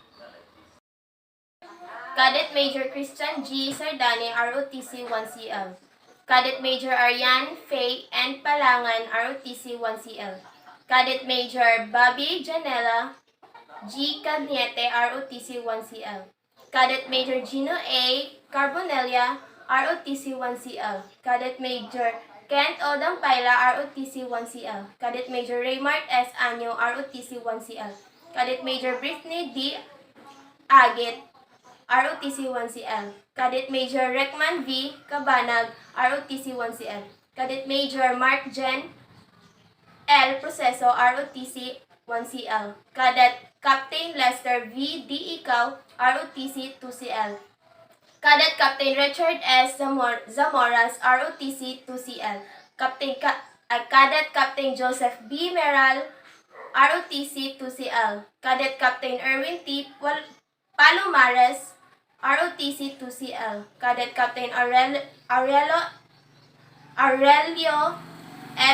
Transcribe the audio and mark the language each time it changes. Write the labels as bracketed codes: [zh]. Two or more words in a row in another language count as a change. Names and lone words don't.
[en] Cadet Major Christian G. Sardane, ROTC 1CL. Cadet Major Ariane Faye N. Palangan, ROTC 1CL. Cadet Major Bobby Janela G. Cagnete, ROTC 1CL. Cadet Major Gino A. Carbonella, ROTC 1CL. Cadet Major Kent O. Dampaila, ROTC 1CL. Cadet Major Raymart S. Anyo, ROTC 1CL. Cadet Major Brittany D. Agit, ROTC 1CL. Cadet Major Rekman V. Cabanag, ROTC 1CL. Cadet Major Mark Jen L. Proceso, ROTC 1CL. Cadet Captain Lester V. D. Ikaw, ROTC 2CL. Cadet Captain Richard S. Zamoras, ROTC 2CL. Cadet Captain Joseph B. Meral, ROTC 2CL. Cadet Captain Erwin T. Palomares, ROTC 2CL. Cadet Captain Aurelio L.